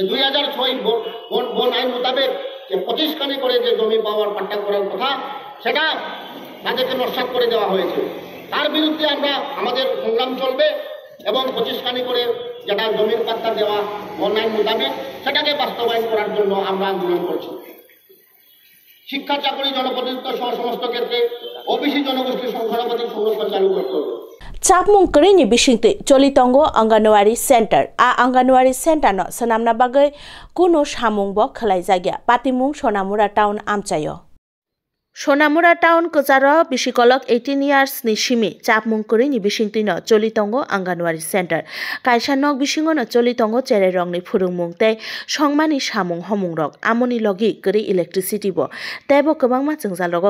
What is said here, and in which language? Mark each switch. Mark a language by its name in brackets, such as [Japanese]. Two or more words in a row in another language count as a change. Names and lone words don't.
[Bangla] 2006 বন আইন মোতাবেক যে 25 কানি করে যে জমি পাওয়ার পাট্টা করার কথা সেটা তাদেরকে নস্যাৎ করে দেওয়া হয়েছে তার বিরুদ্ধে আমরা আমাদের সংগ্রাম চলবে এবং 25 কানি করে যেটা জমির পাট্টা দেওয়া বন আইন মোতাবেক সেটাকে বাস্তবায়ন করার জন্য আমরা আন্দোলন করছি শিক্ষা চাকরি জনপ্রতিনিধিত্ব সহ সমস্ত ক্ষেত্রে ওবিসি জনগোষ্ঠীর সংখ্যানুপাতিক সংরক্ষণ চালু করতে হবে [Kok Borok] Chapmung Krini Bishinte Cholitongo Anganwari Center A Anganwari Center no Sanamna Bagai Kuno Samung Bo Khlai Jagya Patimung Sonamura Town Amchayo Sonamura Town Kozaro Bishikolok 18 years ni Shimi Chapmung Krini Bishinte no Cholitongo Anganwari Center Kaisa nok Bishingo no Cholitongo Chere Rongni Phurungmung tei Songmani Samung Homung Rok Amoni Logi Kri Electricity Bo Tebo Kabangma Jengzal Rogo